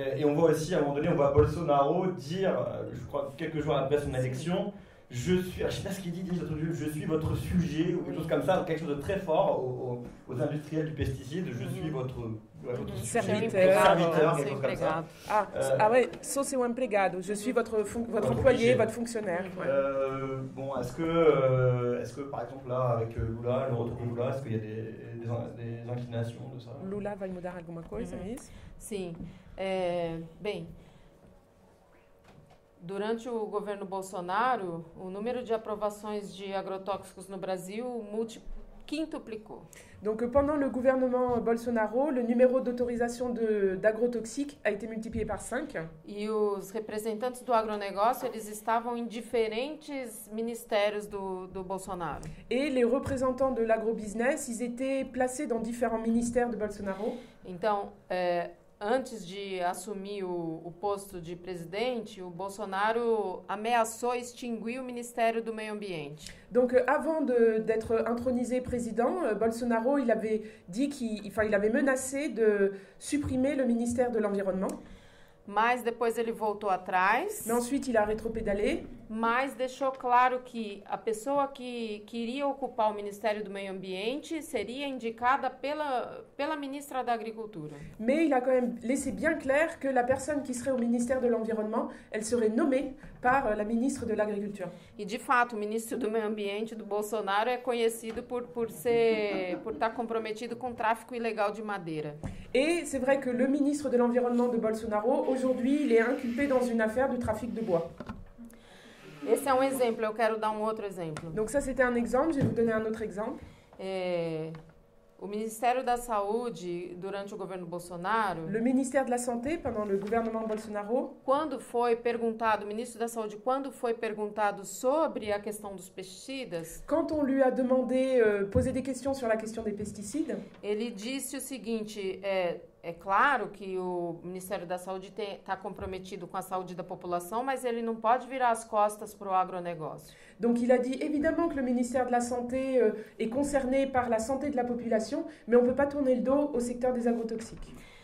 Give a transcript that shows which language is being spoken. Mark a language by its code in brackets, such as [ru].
[fr] Et on voit aussi, à un moment donné, on voit Bolsonaro dire, je crois quelques jours après son élection, je suis, je ne sais pas ce qu'il dit, je suis votre sujet, ou quelque chose comme ça, quelque chose de très fort aux industriels du pesticide, je suis votre serviteur, quelque chose comme ça. Ah ouais, [pt] sou seu empregado, [fr] je suis votre employé, votre fonctionnaire. Ouais. Bon, est-ce que par exemple là, avec Lula, le retour de Lula, est-ce qu'il y a des inclinations de ça? [pt] Lula vai mudar alguma coisa, é isso? Sim. Bem, durante o governo Bolsonaro, o número de aprovações de agrotóxicos no Brasil quintuplicou. [fr] Donc pendant le gouvernement Bolsonaro, le numéro d'autorisation d'agrotoxiques a été multiplié par 5. [pt] E os representantes do agronegócio, eles estavam em diferentes ministérios do Bolsonaro. [fr] Et les représentants de l'agrobusiness, ils étaient placés dans différents ministères de Bolsonaro. [pt] Então, antes de assumir o posto de presidente, o Bolsonaro ameaçou extinguir o Ministério do Meio Ambiente. [fr] Donc avant d'être intronisé président, Bolsonaro, il avait dit il avait menacé de supprimer le ministère de l'Environnement. [pt] Mas depois ele voltou atrás. [fr] Mais ensuite, il a rétropédalé. [pt] Mas deixou claro que a pessoa que iria ocupar o Ministério do Meio Ambiente seria indicada pela ministra da Agricultura. [fr] Mais il a quand même laissé bien clair que la personne qui serait au ministère de l'Environnement, elle serait nommée par la ministre de l'Agriculture. [pt] E de fato, o ministro do Meio Ambiente do Bolsonaro é conhecido por estar comprometido com o tráfico ilegal de madeira. [fr] Et c'est vrai que le ministre de l'Environnement de Bolsonaro, aujourd'hui, il est inculpé dans une affaire de trafic de bois. [pt] Esse é um exemplo, eu quero dar um outro exemplo. [fr] Donc ça, c'était un exemple, je vais vous donner un autre exemple. [pt] O Ministério da Saúde, durante o governo Bolsonaro... [fr] Le ministère de la Santé, pendant le gouvernement Bolsonaro... [pt] o ministro da Saúde, quando foi perguntado sobre a questão dos pesticidas... [fr] Quand on lui a demandé, poser des questions sur la question des pesticides... [pt] Ele disse o seguinte, é claro que o Ministério da Saúde está comprometido com a saúde da população, mas ele não pode virar as costas para o agronegócio. [fr] Donc il a dit évidemment que le ministère de la Santé est concerné par la santé de la population, mais on ne peut pas tourner le dos au secteur des agrotoxiques.